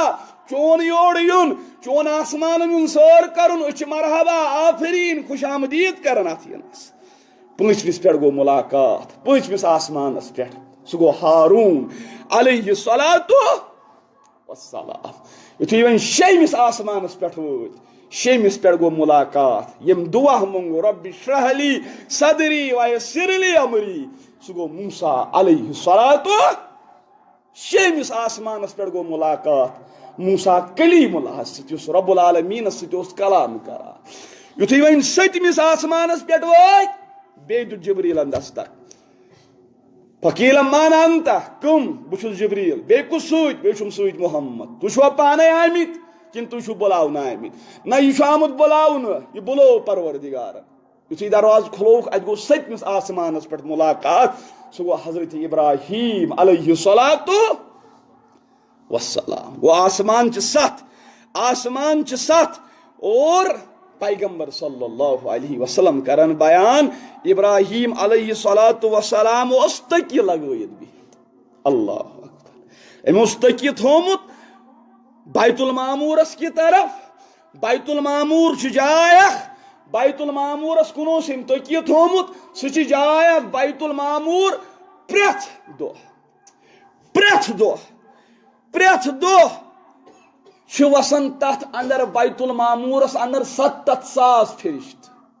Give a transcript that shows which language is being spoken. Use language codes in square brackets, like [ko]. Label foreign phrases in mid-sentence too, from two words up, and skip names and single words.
[ks] چون یور یُن، چون آسمانن ہُنٛد سٲر کرُن، أسۍ چھِ مرحبا آفریٖن خوش آمدید کران اتھ یِنس. پٲنٛژمِس پٮ۪ٹھ گوٚو ملاقات، پٲنٛژمِس آسمانس پٮ۪ٹھ. سُہ گوٚو ہاروٗن [ar] علیہ الصلاۃ والسلام. [ks] یُتھُے وۄنۍ شیٚیمِس آسمانس پٮ۪ٹھ وٲتۍ، شیٚیمِس پٮ۪ٹھ گوٚو ملاقات. ییٚمۍ دُعا مونٛگ [ar] رۄبِ اشرح لی صدری ویسر لی امری، [ks] سُہ گوٚو موسیٰ [ar] علیہ الصلاۃ. [ks] شیٚیمِس آسمانس پٮ۪ٹھ گوٚو ملاقات موسیٰ کلیم اللہس سۭتۍ، یُس [ar] رب العالمیٖنس [ks] سۭتۍ اوس کلام کران. یُتھُے وۄنۍ سٔتمِس آسمانس پٮ۪ٹھ وٲتۍ، بیٚیہِ دیُت جبریٖلن دستک. [ar] فقیٖلا من انت، [ks] کٕم؟ بہٕ چھُس جبریٖل. بیٚیہِ کُس سۭتۍ؟ بیٚیہِ چھُم سۭتۍ محمد. تُہۍ چھُوا پانے آمٕتۍ کِنہٕ تُہۍ چھِو بُلاونہٕ آمٕتۍ؟ نہ، یہِ چھُ آمُت بُلاونہٕ، یہِ بُلوو پروردگارن. یُتھُے دروازٕ کھُلووُکھ، اَتہِ گوٚو سٔتمِس آسمانس پٮ۪ٹھ ملاقات. سُہ گوٚو حضرت ابراہیم [ar] علیہ الصلاۃ والسلام. [ks] گوٚو آسمان چھِ سَتھ، آسمان چھِ سَتھ. اور پیغمبر [ar] صلی اللہ علیہ وسلم [ks] کرن بیان، ابراہیم [ar] علیہ الصلاۃ والسلام [ks] اوس تٔکیہِ لگٲیِتھ بِہِتھ. [ar] اللہ اکبر. [ks] أمۍ اوس تٔکیہِ تھومُت بیت المعموٗرس [ur] کی طرف. [ks] بیت المعموٗر چھُ جاے اکھ، بیت المعموٗرس کُن اوس أمۍ تٔکیہِ تھومُت. سُہ چھِ جاے اکھ بیت المعموٗر. پرٛٮ۪تھ دۄہ، پرٛٮ۪تھ دۄہ، پرٛٮ۪تھ دۄہ چھِ وسان تتھ اندر بیت المعموٗرس اندر 70,000 فرشتہٕ.